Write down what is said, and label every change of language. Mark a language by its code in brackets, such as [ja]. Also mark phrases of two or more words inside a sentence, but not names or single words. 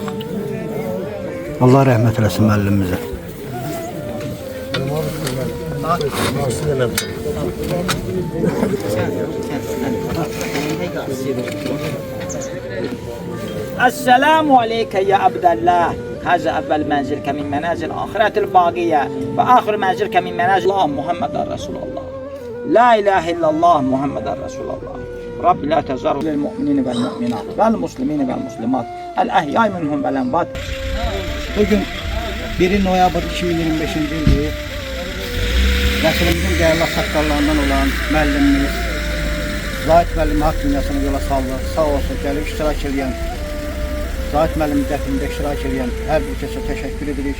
[az] Allah rəhmət eləsin müəllimimizə. [ar] السلام عليك يا عبد الله. هذا أول منزلك من منازل آخرة الباقية وآخر منزلك من منازل الله محمد رسول الله لا إله إلا الله محمد رسول الله رب لا تذر للمؤمنين والمؤمنات والمسلمين والمسلمات الأحياء منهم والأموات. [az] Bugün 1 noyabr 2025 ildir. Nəslimizin dəyərli saqqallarından olan müəllimimiz Zahid müəllimi haqq dünyasını yola saldı. Sağ olsun, gəlib iştirak edən Zahid müəllimin dəfnində iştirak edən hər bir kəsə təşəkkür edirik.